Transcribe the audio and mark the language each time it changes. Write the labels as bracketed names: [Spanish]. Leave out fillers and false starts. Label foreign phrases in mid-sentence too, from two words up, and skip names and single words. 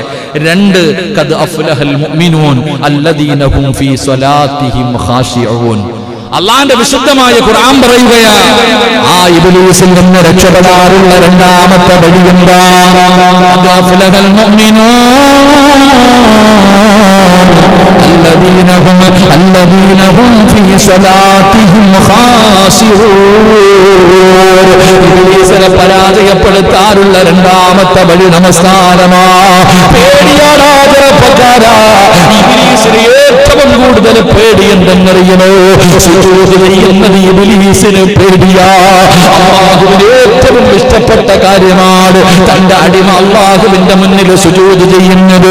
[Arabic] രണ്ട്, قد أفلح المؤمنون الذين هم في صلاتهم خاشعون. [Malayalam] അല്ലാഹുവിന്റെ വിശുദ്ധമായ ഖുർആൻ പറയുകയാണ്, ആ ഇബ്ലീസിൽ നിന്ന് രക്ഷപ്പെടാനുള്ള രണ്ടാമത്തെ വഴി എന്താ? [Arabic] قد أفلح المؤمنون الذين هم في صلاتهم خاشعون. [Malayalam] ഇബ്ലീസിനെ പരാജയപ്പെടുത്താനുള്ള രണ്ടാമത്തെ വഴി നമസ്കാരമാ. പേടിയാടാ ചെറുപ്പക്കാരാ, ഇബ്ലീസിന് ഏറ്റവും കൂടുതൽ പേടി എന്തെന്നറിയണോ? സുജൂദ് ചെയ്യുന്നത് ഇബ്ലീസിന് പേടിയാ. അല്ലാഹുവിന് ഏറ്റവും ഇഷ്ടപ്പെട്ട കാര്യമാണ് തന്റെ അടിമ അല്ലാഹുവിന്റെ മുന്നിൽ സുജൂദ് ചെയ്യുന്നത്.